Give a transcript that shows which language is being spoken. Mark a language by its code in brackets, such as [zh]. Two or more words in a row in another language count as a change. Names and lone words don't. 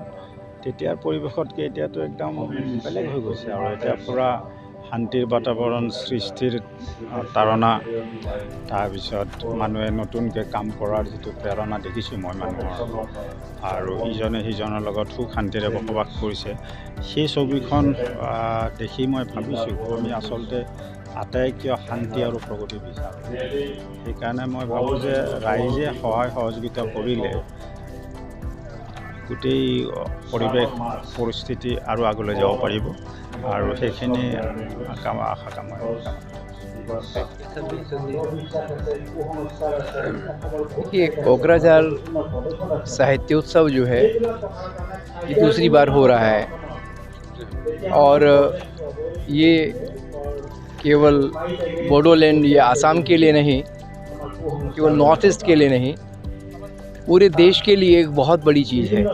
[as] তেতিয়াৰ পৰিৱেশতকৈ এতিয়াতো একদম বেলেগ হৈ গৈছে, আৰু এতিয়া পূৰা শান্তিৰ বাতাবৰণ সৃষ্টিৰ তাৰণা, তাৰপিছত মানুহে নতুনকৈ কাম কৰাৰ যিটো প্ৰেৰণা দেখিছোঁ মই মানুহৰ, আৰু ইজনে সিজনৰ লগত সুখ শান্তিৰে বসবাস কৰিছে, সেই ছবিখন দেখি মই ভাবিছোঁ আমি আচলতে আটাই কিয় শান্তি আৰু প্ৰগতি বিচাৰোঁ। সেইকাৰণে মই ভাবোঁ যে ৰাইজে সহায় সহযোগিতা কৰিলে গোটেই পৰিৱেশ পৰিস্থিতি আৰু আগলৈ যাব পাৰিব, আৰু সেইখিনি আশা কামনা। [hi] देखिए, कोकराझार साहित्योत्सव जो है ये दूसरी बार हो रहा है, और ये केवल बोडोलैंड या आसाम के लिए नहीं, केवल नॉर्थ ईस्ट के लिए नहीं, पूरे देश के लिए एक बहुत बड़ी चीज़ है।